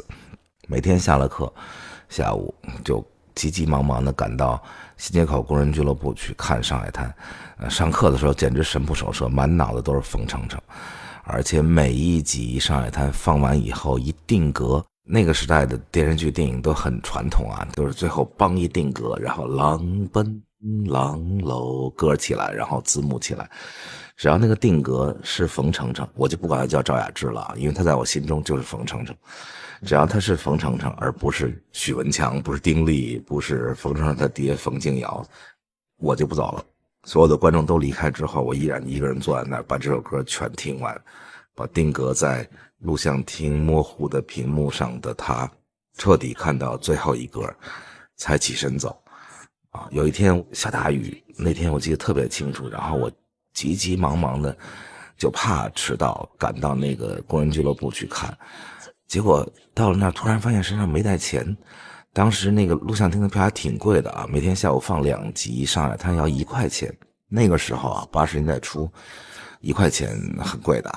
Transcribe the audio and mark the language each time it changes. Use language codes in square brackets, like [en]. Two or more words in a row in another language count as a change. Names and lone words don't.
[zh] 每天下了課，下午就急急忙忙地趕到新街口工人俱樂部去看《上海灘》。上課的時候簡直神不守舍，滿腦子都是馮程程，而且每一集《上海灘》放完以後一定格。那個時代的電視劇電影都很傳統啊，都是最後梆一定格，然後狼奔狼楼歌起來，然後字幕起来。只要那個定格是馮程程，我就不管他叫赵雅芝了，因為他在我心中就是馮程程。只要他是馮程程，而不是许文强，不是丁力，不是馮程程他爹冯敬尧，我就不走了。所有的觀眾都離開之後，我依然一個人坐在那兒，把這首歌全聽完，把定格在錄像廳模糊的屏幕上的他徹底看到最後一格，才起身走。有一天下大雨，那天我記得特別清楚，然后我急急忙忙的就怕遲到，趕到那個工人俱樂部去看。結果到了那兒，突然發現身上沒帶錢。當時那個錄像廳的票還挺貴的啊，每天下午放2集，上海灘要1塊錢。那個時候啊，80年代初，1塊錢很貴的。